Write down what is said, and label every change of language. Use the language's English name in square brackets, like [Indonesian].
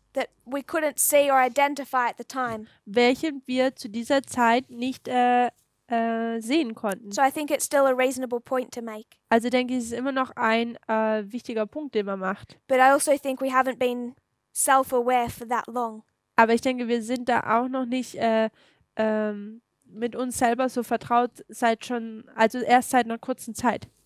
[English] that we couldn't see or identify at the time. [German] welchen wir zu dieser Zeit nicht sehen konnten. [English] So I think it's still a reasonable point to make. [German] Also denke ich, es ist immer noch ein wichtiger Punkt, den man macht. [English] But I also think we haven't been self-aware for that long. [German] Aber ich denke, wir sind da auch noch nicht mit uns selber so vertraut also erst seit einer kurzen Zeit.